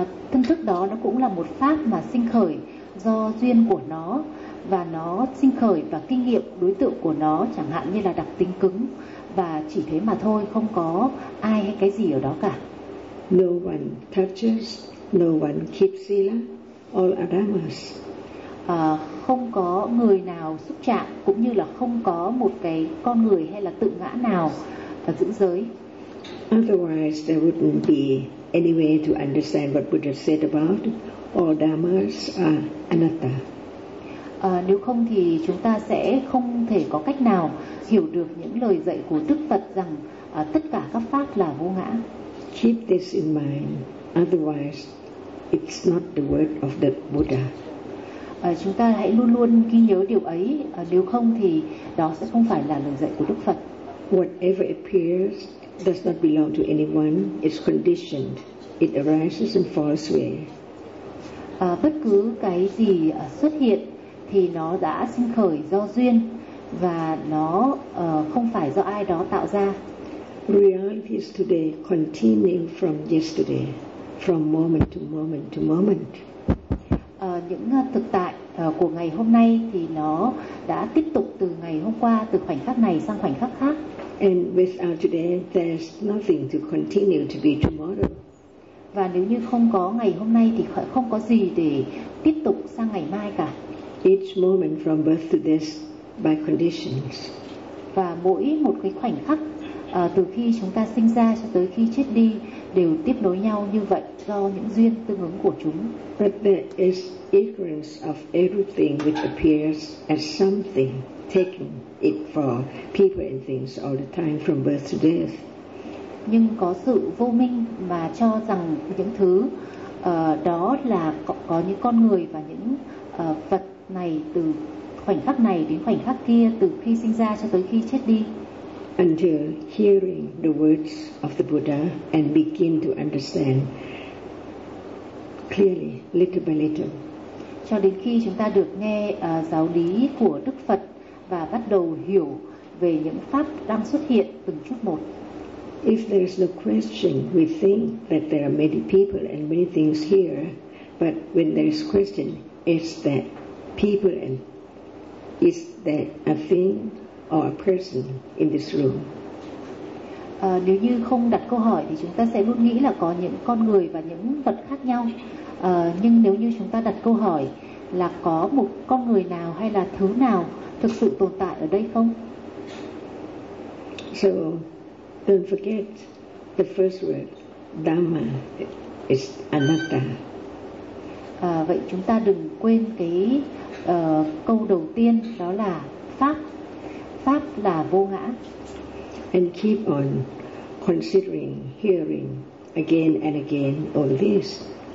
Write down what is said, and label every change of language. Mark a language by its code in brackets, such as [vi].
[vi] Thân thức đó nó cũng là một pháp mà sinh khởi do duyên của nó, và nó sinh khởi và kinh nghiệm đối tượng của nó chẳng hạn như là đặc tính cứng, và chỉ thế mà thôi, không có ai hay cái gì ở đó cả. [en] No one touches, no one keeps sila, all are dhammas. [vi] Không có người nào xúc chạm, cũng như là không có một cái con người hay là tự ngã nào và giữ giới. [en] Otherwise, there wouldn't be any way to understand what Buddha said about all dhammas are anatta. [vi] Nếu không thì chúng ta sẽ không thể có cách nào hiểu được những lời dạy của Đức Phật rằng tất cả các pháp là vô ngã. [en] Keep this in mind, otherwise it's not the word of the Buddha. [vi] Chúng ta hãy luôn luôn ghi nhớ điều ấy, nếu không thì đó sẽ không phải là lời dạy của Đức Phật. [en] Whatever appears does not belong to anyone, it's conditioned, it arises and falls away. [vi] Bất cứ cái gì xuất hiện thì nó đã sinh khởi do duyên và nó không phải do ai đó tạo ra. [en] Reality is today continuing from yesterday, from moment to moment to moment. [vi] Những thực tại của ngày hôm nay thì nó đã tiếp tục từ ngày hôm qua, từ khoảnh khắc này sang khoảnh khắc khác. [en] And without today, there's nothing to continue to be tomorrow. [vi] Và nếu như không có ngày hôm nay thì không có gì để tiếp tục sang ngày mai cả. [en] Each moment from birth to death by conditions. [vi] Và mỗi một cái khoảnh khắc từ khi chúng ta sinh ra cho tới khi chết đi đều tiếp nối nhau như vậy do những duyên tương ứng của chúng. [en] But there is ignorance of everything which appears as something, taking it for people and things all the time from birth to death. [vi] Nhưng có sự vô minh mà cho rằng những thứ đó là có những con người và những vật này từ khoảnh khắc này đến khoảnh khắc kia, từ khi sinh ra cho tới khi chết đi. [en] Until hearing the words of the Buddha and begin to understand clearly, little by little. [vi] Cho đến khi chúng ta được nghe giáo lý của Đức Phật và bắt đầu hiểu về những pháp đang xuất hiện từng chút một. [en] If there is no question, we think that there are many people and many things here. But when there is question, is that people and is that a thing or a person in this room? [vi] Nếu như không đặt câu hỏi thì chúng ta sẽ luôn nghĩ là có những con người và những vật khác nhau. Nhưng nếu như chúng ta đặt câu hỏi là có một con người nào hay là thứ nào thực sự tồn tại ở đây không? [en] So, don't forget the first word, Dhamma, is anatta. [vi] Vậy chúng ta đừng quên cái câu đầu tiên, đó là Pháp. Pháp là vô ngã. [en] And keep on considering, hearing again and again on this.